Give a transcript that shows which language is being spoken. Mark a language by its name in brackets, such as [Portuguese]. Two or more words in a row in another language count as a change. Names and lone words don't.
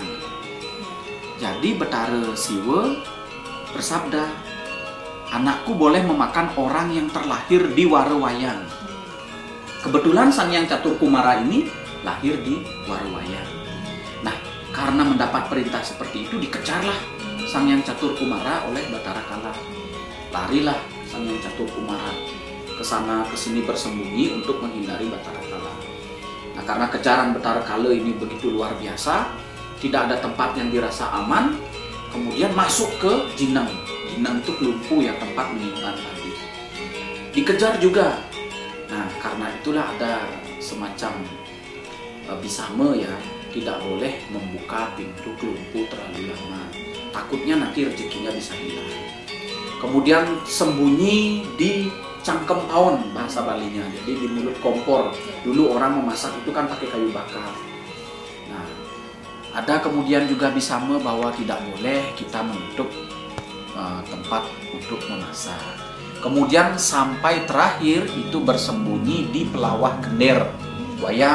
[Indonesian] Jadi Betara Siwa bersabda, anakku boleh memakan orang yang terlahir di Warawayang. Kebetulan Sang Hyang Catur Kumara ini lahir di Warawayang. Nah, karena mendapat perintah seperti itu, dikejarlah Sang Hyang Catur Kumara oleh Batara Kala. Larilah Sang Hyang Catur Kumara ke sana ke sini bersembunyi untuk menghindari Batara Kala. Nah, karena kejaran Batara Kala ini begitu luar biasa, tidak ada tempat yang dirasa aman, kemudian masuk ke Jineng. Jineng itu kelumpu ya, tempat menyimpan tadi. Dikejar juga. Nah, karena itulah ada semacam bisama ya, tidak boleh membuka pintu kelumpu terlalu lama, takutnya nanti rezekinya bisa hilang. [Balinese] Kemudian sembunyi di cangkem paon bahasa Balinya. Jadi di mulut kompor. Dulu orang memasak itu kan pakai kayu bakar. Nah, ada kemudian juga bisama bahwa tidak boleh kita menutup tempat untuk memasak. Kemudian sampai terakhir itu bersembunyi di pelawah gender wayang.